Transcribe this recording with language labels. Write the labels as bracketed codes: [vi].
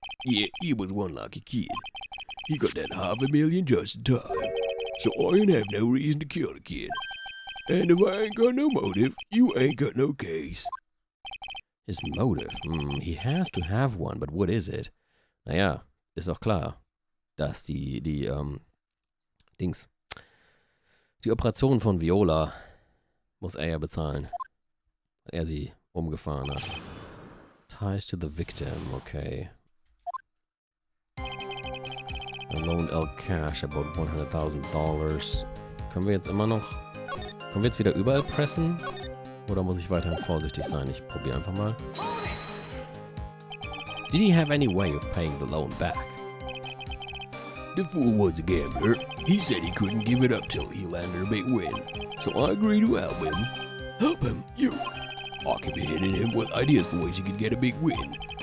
[en] Yeah, he was one lucky kid. He got that $500,000 just in time. So I ain't have no reason to kill the kid. And if I ain't got no motive, you ain't got no case. His motive? He has to have one, but what is it? [de] Naja, ist doch klar, dass die Operation von Viola muss er ja bezahlen. Weil er sie umgefahren hat. [en] Ties to the victim, okay. I loaned L cash about $100,000. [de] Können wir jetzt wieder überall pressen? Oder muss ich weiterhin vorsichtig sein? Ich probiere einfach mal. [en] Did he have any way of paying the loan back? The fool was a gambler. He said he couldn't give it up till he landed a big win. So I agreed to help him. Help him? You? I kept hitting him with ideas for ways he could get a big win.